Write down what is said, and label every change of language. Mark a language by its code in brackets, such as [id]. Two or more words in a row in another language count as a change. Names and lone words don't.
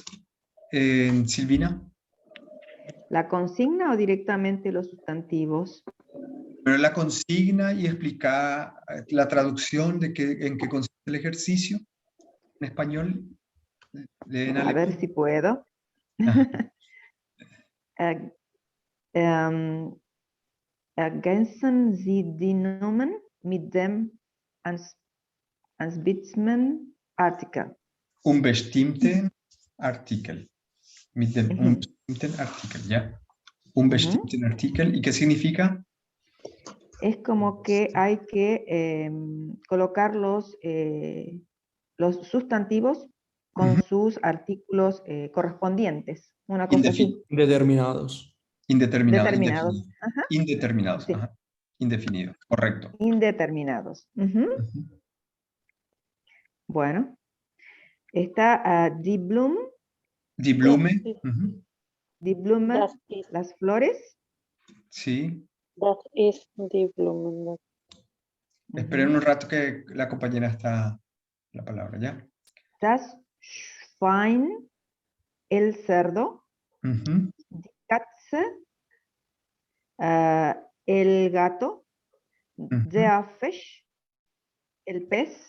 [es] Silvina. la consigna o directamente los sustantivos. Pero la consigna y explicar la traducción de en qué consiste el ejercicio en español. A ver si puedo. [de] Ergänzen Sie die Nomen mit dem anspitzenden Artikel. Un bestimmten Artikel. Mit dem bestimmten Artikel, ¿ya? Un bestimmten Artikel. [es] ¿Y qué significa? Es como que hay que colocar los sustantivos con sus artículos correspondientes. Una cosa así. Indeterminados. Indeterminados. Determinados. Indeterminados. Sí. Ajá. Indefinidos, correcto. Indeterminados. Bueno. [de] Está Die Blumen. Die Blume. Die Blume, [es] las flores. Sí. [de] Das ist die Blumen. [es] Esperen un rato que la compañera está la palabra, ¿ya? [de] Das Schwein, [es] el cerdo. [de] Die Katze, [es] el gato. [de] Der Fisch, [es] el pez.